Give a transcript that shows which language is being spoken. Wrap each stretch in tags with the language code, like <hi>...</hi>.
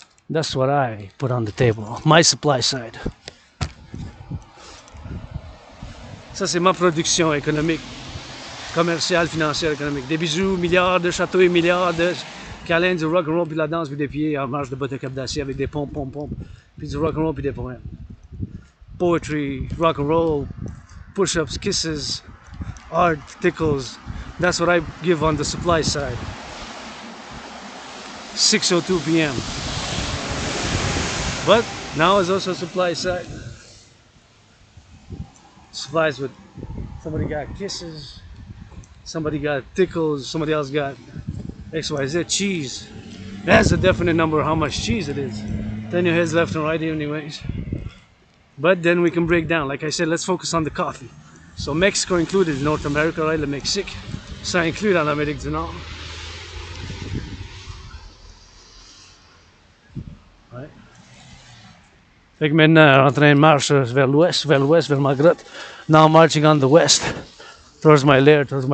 <en>That's what I put on the table. My supply side.</en> <fr>Ça, c'est ma production économique, commerciale, financière, économique. Des bisous, milliards de châteaux et milliards de câlins, du rock'n'roll, puis de la danse, puis des pieds en marche de bottes de cap d'acier avec des pompes, puis du rock'n'roll, puis des poèmes.</fr> <en>Poetry, rock'n'roll, push-ups, kisses, art, tickles. That's what I give on the supply side. 6:02 p.m. But now it's also supply side. Supplies with somebody got kisses, somebody got tickles, somebody else got XYZ cheese. That's a definite number of how much cheese it is. Then your head's left and right anyways. But then we can break down. Like I said, let's focus on the coffee. So Mexico included in North America, right? Le Mexique.</en> <fr>Ça inclut dans l'Amérique du Nord. Ouais. Fait que maintenant, en train de marcher vers l'ouest, vers ma grotte.</fr> <en>Now marching on the west, towards my lair.</en>